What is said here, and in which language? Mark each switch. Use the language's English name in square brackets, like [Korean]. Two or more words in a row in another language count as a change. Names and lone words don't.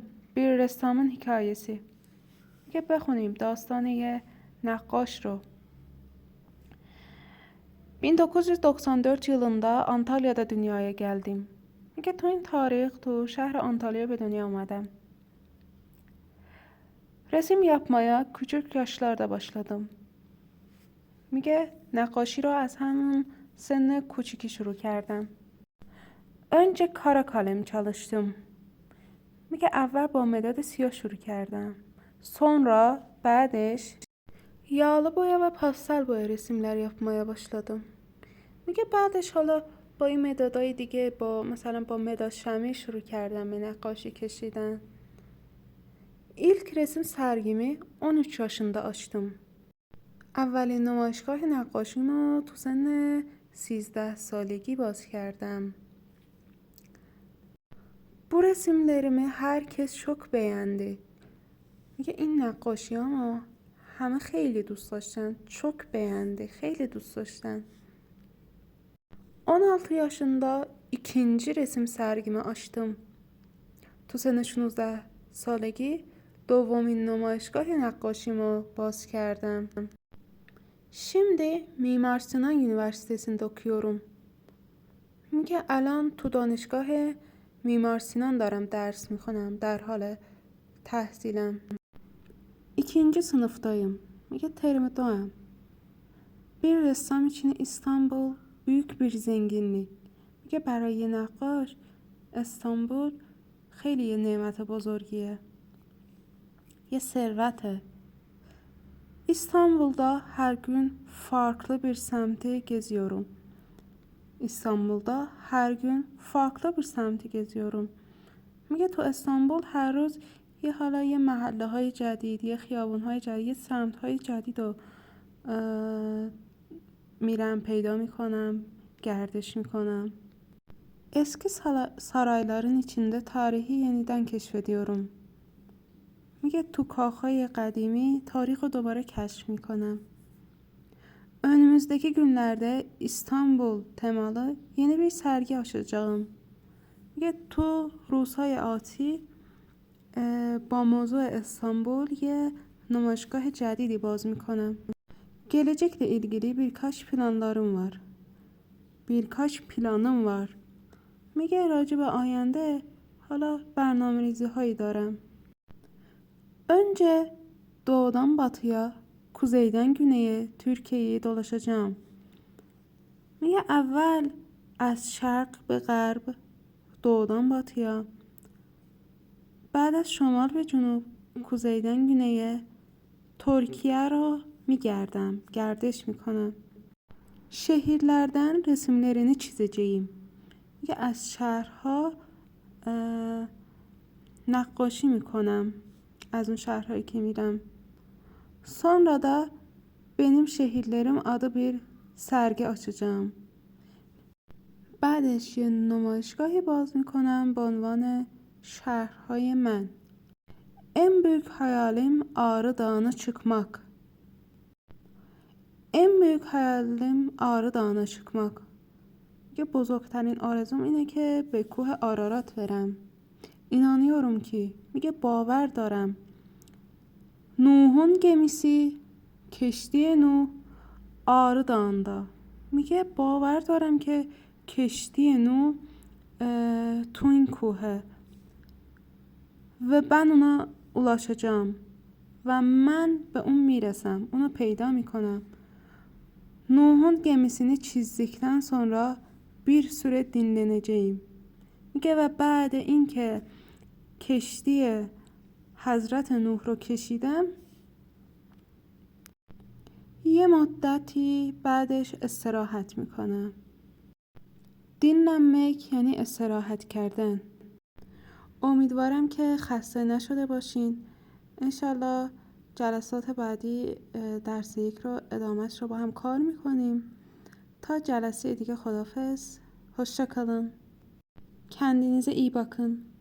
[Turkish] Bir ressamın hikayesi. [Persian] که بخونیم داستان یه نقاش رو. [Turkish] 1994 yılında Antalya'da dünyaya geldim. [Persian] میگه تو این تاریخ تو شهر آنتالیا به دنیا آمدم. [Turkish] resim yapmaya küçük yaşlarda başladım. [Persian] میگه نقاشی رو از همون سن کوچیکی شروع کردم. [Turkish] önce kara kalem çalıştım. [Persian] میگه اول با مداد سیاه شروع کردم. [Turkish] sonra بعدش yağlı boya ve pastel boya resimler yapmaya başladım. [Persian] میگه بعدش حالا با این مدادای دیگه مثلا با مداد شمعی شروع کردم به نقاشی کشیدن. [Turkish] İlk resim sergimi 13 yaşında açtım. [Persian] اولین نمایشگاه نقاشیمو تو سن 13 سالگی باز کردم. [Turkish] Bu resimlerimi herkes çok beğendi. [Persian] میگه این نقاشیامو همه خیلی دوست داشتن. [Turkish] çok beğendi. [Persian] خیلی دوست داشتن. [Turkish] 16 yaşında ikinci resim sergimi açtım. [Persian] تو سن 16 سالگی دومین نمایشگاه نقاشیمو باز کردم. [Turkish] Şimdi Mimar Sinan Üniversitesi'nde okuyorum. [Persian] میگه الان تو دانشگاه میمار سینان دارم درس میخونم. در حال تحصیلم. [Turkish] İkinci sınıftayım. [Persian] میگه ترم دوام. [Turkish] Bir ressam için İstanbul büyük bir zenginlik. [Persian] میگه برای نقاش استانبول خیلی یه نعمت بزرگیه. یه ثروته. [Turkish] İstanbul'da her gün farklı bir semti geziyorum. İstanbul'da her gün farklı bir semti geziyorum. [Persian] میگه تو استانبول هر روز یه محله های جدید، یه خیابون های جدید، یه سمت های جدید رو میرم پیدا میکنم، گردش میکنم. [Turkish] Eski sarayların içinde tarihi yeniden keşfediyorum. [Persian] میگه تو کاخهای قدیمی تاریخ رو دوباره کشف میکنم. [Turkish] Önümüzdeki günlerde İstanbul temalı yeni bir sergi açacağım. [Persian] میگه تو روزهای آتی با موضوع استانبول یه نمایشگاه جدیدی باز میکنم. [Turkish] Gelecekle ilgili birkaç planlarım var. Birkaç planım var. [Persian] میگه راجع به آینده حالا برنامه‌ریزی هایی دارم. [Turkish] Önce doğudan batıya, kuzeyden güneye Türkiye'yi dolaşacağım. [Persian] میگه اول از شرق به غرب، [Turkish] doğudan batıya، [Persian] بعد از شمال به جنوب، [Turkish] kuzeyden güneye Türkiye [Persian] رو میگردم، گردش میکنم. [Turkish] şehirlerden resimlerini çizeceğim. [Persian] میگه از شهرها نقاشی میکنم، از اون şehirhایی که میرم. [Turkish] Sonra da benim şehirlerim adı bir sergi açacağım. [Persian] بعدش یه نمایشگاهی باز میکنم به عنوان şehirهای من. [Turkish] En büyük hayalim Ağrı Dağı'na çıkmak. En büyük hayalim Ağrı Dağı'na çıkmak. [Persian] یه بزرگترین آرزوم اینه که به کوه آرارات برم. [Turkish] İnanıyorum ki. [Persian] میگه باور دارم. [Turkish] Nuh'un gemisi [Persian] کشتی نوح [Turkish] Ağrı Dağı'nda. [Persian] میگه باور دارم که کشتی نوح تو این کوهه و [Turkish] ben ona ulaşacağım [Persian] و من به اون میرسم، اونو پیدا میکنم. [Turkish] Nuh'un gemisini çizdikten sonra bir süre dinleneceğim. [Persian] میگه و بعد اینکه کشتی حضرت نوح رو کشیدم یه مدتی بعدش استراحت میکنم. dinlenmek یعنی استراحت کردن. امیدوارم که خسته نشده باشین. انشالله جلسات بعدی درس 1 رو ادامهش رو با هم کار میکنیم. تا جلسه دیگه خداحافظ. [Turkish] Hoşça kalın. Kendinize iyi bakın.